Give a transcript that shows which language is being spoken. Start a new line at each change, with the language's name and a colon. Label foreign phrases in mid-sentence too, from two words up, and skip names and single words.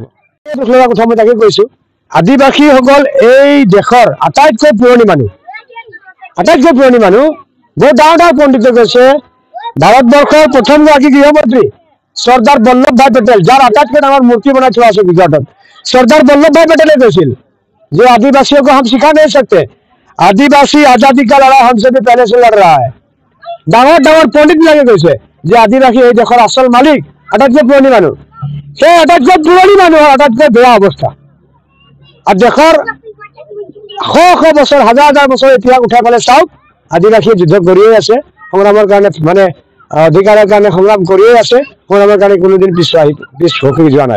Assamese: কথা মই তাকে কৈছো, আদিবাসীসকল এই দেশৰ আটাইতকৈ পুৰণি মানুহ, বহুত ডাঙৰ ডাঙৰ পণ্ডিত কৈছে। ভাৰতবৰ্ষৰ প্ৰথমগৰাকী গৃহমন্ত্ৰী চৰ্দাৰ বল্লভ ভাই পেটেল, যাৰ আটাইতকৈ ডাঙৰ মূৰ্তি বনাই থোৱা আছে গুজৰাটত, চৰ্দাৰ বল্লভ ভাই পেটেলে কৈছিল যে
Hindi: आदिवासियों को हम सिखा नहीं सकते, आदिवासी आजादी का लड़ाई हमसे भी पहले से लड़
Assamese: रहा है। ডাঙৰ ডাঙৰ পণ্ডিত বিলাকে কৈছে যে আদিবাসী এই দেশৰ আচল মালিক, আটাইতকৈ পুৰণি মানুহ। সেই আটাইতকৈ পুৰণি মানুহৰ আটাইতকৈ বেয়া অৱস্থা আৰু দেশৰ শ শ বছৰ, হাজাৰ হাজাৰ বছৰ ইতিহাস উঠাই পেলাই চাওক, আদিবাসীয়ে যুদ্ধ কৰিয়ে আছে, সংগ্ৰামৰ কাৰণে মানে অধিকাৰৰ কাৰণে সংগ্ৰাম কৰিয়ে আছে, সংগ্ৰামৰ কাৰণে কোনোদিন পিছ সকি যোৱা নাই।